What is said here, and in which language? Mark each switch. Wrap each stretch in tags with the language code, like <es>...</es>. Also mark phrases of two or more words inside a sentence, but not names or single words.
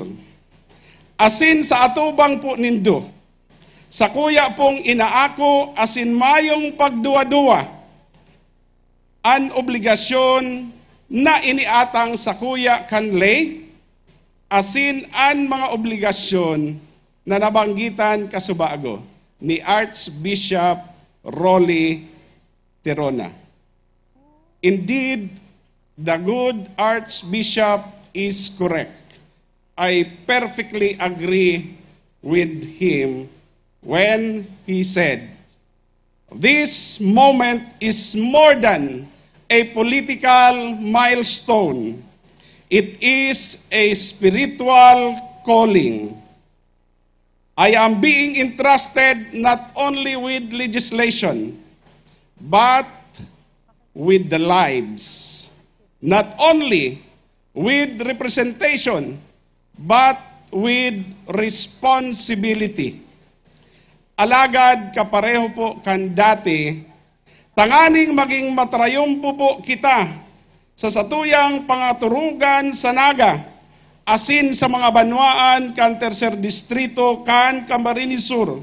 <bik>Asin sa atubang po nindo, sa kuya pong inaako asin mayong pagduwa-duwa, an obligasyon na iniatang sa kuya kanlay, asin an mga obligasyon na nabanggitan kasubago ni Archbishop Rolly Tirona.</bik> <en>Indeed, the good Archbishop is correct. I perfectly agree with him when he said, "This moment is more than a political milestone. It is a spiritual calling. I am being entrusted not only with legislation, but with the lives. Not only with representation, but with responsibility."</en> <bik>Alagad kapareho po kan dati, tanganing maging matrayumpo po kita sa satuyang pangaturugan sa Naga, asin sa mga banwaan kan Tercer Distrito kan Camarines Sur.</bik>